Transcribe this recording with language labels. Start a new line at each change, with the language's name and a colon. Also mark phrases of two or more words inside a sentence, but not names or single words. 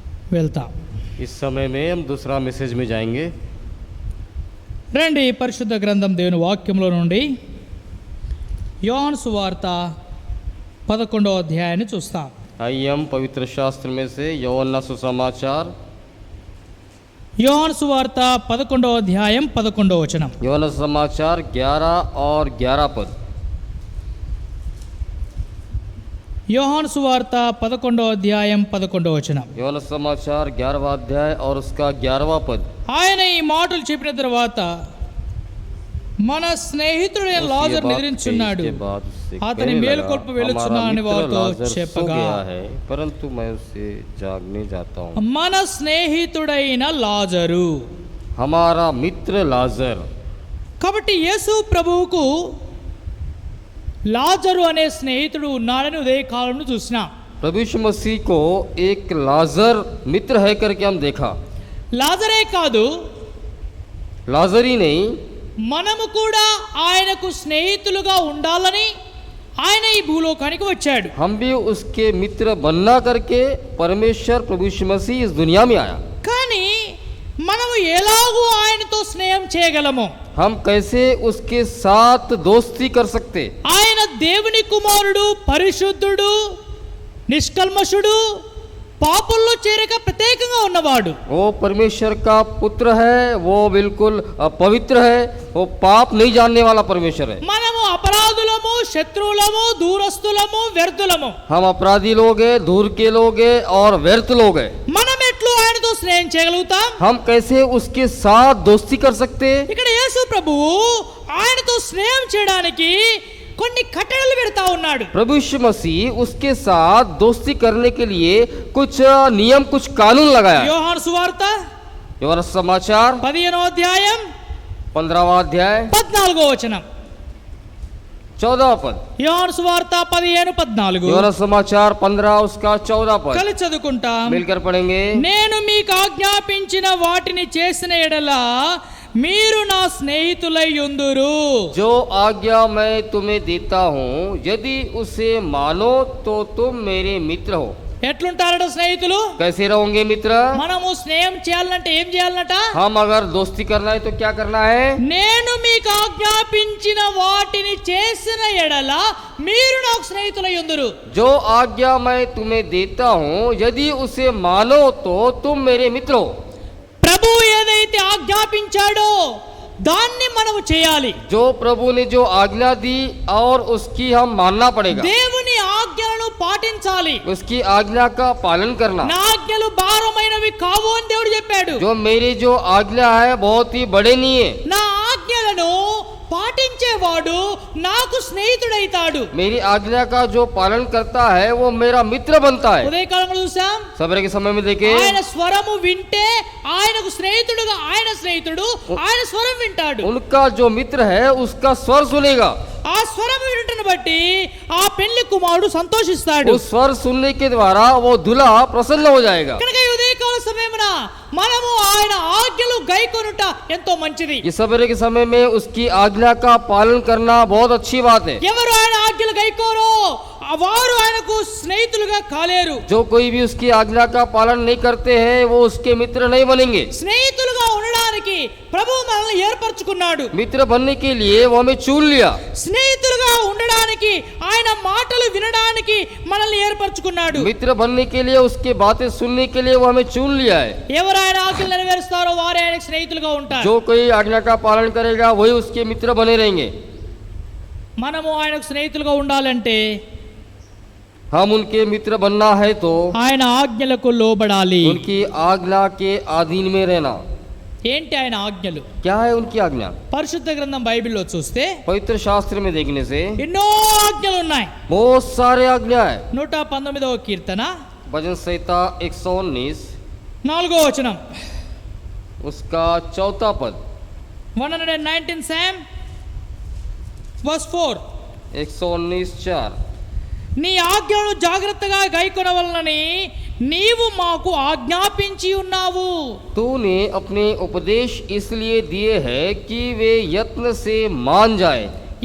Telugu: వెళ్తాం.
Hindi: इस समय में हम दूसरा मैसेज में जाएंगे.
Telugu: రండి పరిశుద్ధ గ్రంథం దేవుని వాక్యంలో నుండి యోహాను సువార్త 11వ అధ్యాయాన్ని చూస్తాం.
Hindi: आइए हम पवित्र शास्त्र में से యోహన్నా సుసమాచాर,
Telugu: యోహాను సువార్త 11వ అధ్యాయం 11వ వచనం.
Hindi: యోహన్నా సుసమాचार 11 और 11 पद.
Telugu: యోహాను సువార్త 11వ అధ్యాయం 11వ వచనం.
Hindi: యోహన్నా సుసమాचार 11वां अध्याय और उसका 11वां पद.
Telugu: ఆయన ఈ మాటలు చెప్పిన తర్వాత మన స్నేహితుడైన లాజరు నిద్రించున్నాడు, అతని మేలుకొల్పు వెళ్ళుచున్నానని వారితో చెప్పగా,
Hindi: परंतु मैं उससे जागने जाता हूँ.
Telugu: మన స్నేహితుడైన లాజరు,
Hindi: हमारा मित्र लाजर.
Telugu: కాబట్టి యేసు ప్రభువుకు లాజరు అనే స్నేహితుడు ఉన్నాడని ఉదయకాలంలో చూసినాం.
Hindi: प्रभु यीशु मसीह को एक लाजर मित्र है करके हम देखा.
Telugu: లాజరే కాదు,
Hindi: लाजर ही नहीं,
Telugu: మనము కూడా ఆయనకు స్నేహితులుగా ఉండాలని ఆయన ఈ భూలోకానికి వచ్చాడు.
Hindi: हम भी उसके मित्र बनना करके परमेश्वर प्रभु यीशु मसीह इस दुनिया में आया.
Telugu: కానీ మనము ఎలాగూ ఆయనతో స్నేహం చేయగలము?
Hindi: हम कैसे उसके साथ दोस्ती कर सकते?
Telugu: ఆయన దేవుని కుమారుడు, పరిశుద్ధుడు, నిష్కల్మషుడు, పాపుల్లో చేరక ప్రత్యేకంగా ఉన్నవాడు.
Hindi: वो परमेश्वर का पुत्र है, वो बिल्कुल पवित्र है, वो पाप नहीं जानने वाला परमेश्वर है.
Telugu: మనము అపరాధులము, శత్రువులము, దూరస్తులము, వ్యర్థులము.
Hindi: हम अपराधी लोग हैं, दूर के लोग हैं और व्यर्थ लोग हैं.
Telugu: మనం ఎట్లు ఆయనతో స్నేహం చేయగలుగుతాం?
Hindi: हम कैसे उसके साथ दोस्ती कर सकते?
Telugu: ఇక్కడ యేసు ప్రభువు ఆయనతో స్నేహం చేయడానికి కొన్ని కట్టడలు పెడతా ఉన్నాడు.
Hindi: प्रभु यीशु मसीह उसके साथ दोस्ती करने के लिए कुछ नियम, कुछ कानून लगाया.
Telugu: యోహాను సువార్త
Hindi: యోహన్నా समाचार
Telugu: 15వ అధ్యాయం
Hindi: 15वां अध्याय
Telugu: 14వ వచనం.
Hindi: 14वां पद.
Telugu: యోహాను సువార్త 15:14.
Hindi: యోహన్నా समाचार 15 उसका 14 पद.
Telugu: కలిసి చదువుకుంటాం.
Hindi: मिलकर पढ़ेंगे.
Telugu: నేను మీకు ఆజ్ఞాపించిన వాటిని చేసిన ఎడల మీరు నా స్నేహితులై యుందురు.
Hindi: जो आज्ञा मैं तुम्हें देता हूँ, यदि उसे मानो तो तुम मेरे मित्र हो.
Telugu: ఎట్లుంటారట స్నేహితులు?
Hindi: कैसे रहोगे मित्र?
Telugu: మనము స్నేహం చేయాలంటే ఏం చేయాలన్నట?
Hindi: हम अगर दोस्ती करना है तो क्या करना है?
Telugu: నేను మీకు ఆజ్ఞాపించిన వాటిని చేసిన ఎడల మీరు నాకు స్నేహితులై యుందురు.
Hindi: जो आज्ञा मैं तुम्हें देता हूँ, यदि उसे मानो तो तुम मेरे मित्र हो.
Telugu: ప్రభు ఏదైతే ఆజ్ఞాపించాడో దాన్ని మనము చేయాలి.
Hindi: जो प्रभु ने जो आज्ञा दी और उसकी हम मानना पड़ेगा.
Telugu: దేవుని ఆజ్ఞలను పాటించాలి.
Hindi: उसकी आज्ञा का पालन करना.
Telugu: నా ఆజ్ఞలు భారమైనవి కావు అని దేవుడు చెప్పాడు.
Hindi: जो मेरी जो आज्ञा है बहुत ही बड़े नहीं है.
Telugu: నా ఆజ్ఞలను పాటించేవాడు నాకు స్నేహితుడైతాడు.
Hindi: मेरी आज्ञा का जो पालन करता है वो मेरा मित्र बनता है.
Telugu: ఉదయకాలంలో చూసాం,
Hindi: सवेरे के समय में देखे,
Telugu: ఆయన స్వరము వింటే ఆయనకు స్నేహితుడుగా ఆయన స్నేహితుడు ఆయన స్వరం వింటాడు.
Hindi: उनका जो मित्र है उसका स्वर सुनेगा.
Telugu: ఆ స్వరం వినటను బట్టి ఆ పెళ్లి కుమారుడు సంతోషిస్తాడు.
Hindi: उस स्वर सुनने के द्वारा वो दूल्हा प्रसन्न हो जाएगा.
Telugu: కనుక ఈ ఉదయకాల సమయమున మనము ఆయన ఆజ్ఞలు గైకొనుట ఎంతో మంచిది.
Hindi: ये सवेरे के समय में उसकी आज्ञा का पालन करना बहुत अच्छी बात है.
Telugu: ఎవరు ఆయన ఆజ్ఞలు గైకోరో వారు ఆయనకు స్నేహితులుగా కాలేరు.
Hindi: जो कोई भी उसकी आज्ञा का पालन नहीं करते हैं वो उसके मित्र नहीं बनेंगे.
Telugu: స్నేహితులుగా ఉండడానికి ప్రభువు మనల్ని ఏర్పరచుకున్నాడు.
Hindi: मित्र बनने के लिए वो हमें चुन लिया.
Telugu: స్నేహితులుగా ఉండడానికి ఆయన మాటలు వినడానికి మనల్ని ఏర్పరచుకున్నాడు.
Hindi: मित्र बनने के लिए उसके बातें सुनने के लिए वो हमें चुन लिया है.
Telugu: ఎవరు ఆయన ఆజ్ఞలు నెరవేరుస్తారో వారే ఆయనకు స్నేహితులుగా ఉంటారు.
Hindi: जो कोई आज्ञा का पालन करेगा वही उसके मित्र बने रहेंगे.
Telugu: మనము ఆయనకు స్నేహితులుగా ఉండాలంటే
Hindi: हम उनके मित्र बनना है तो
Telugu: ఆయన ఆజ్ఞలకు లోబడాలి.
Hindi: उनकी आज्ञा के अधीन में रहना.
Telugu: ఏంటి ఆయన ఆజ్ఞలు?
Hindi: क्या है उनकी आज्ञा?
Telugu: పరిశుద్ధ గ్రంథం బైబిల్లో చూస్తే
Hindi: पवित्र शास्त्र में देखने से
Telugu: ఎన్నో ఆజ్ఞలు ఉన్నాయి.
Hindi: बहुत सारे आज्ञा है.
Telugu: 119వ కీర్తన
Hindi: भजन संहिता 119
Telugu: 4వ వచనం.
Hindi: उसका 4 पद.
English: 119 Psalm verse 4. 119:4.
Telugu: నీ ఆజ్ఞలను జాగ్రత్తగా గైకొనవలనని నీవు మాకు ఆజ్ఞాపించి ఉన్నావు.
Hindi: तूने अपने उपदेश इसलिए दिए हैं कि वे यत्न से मान जाए.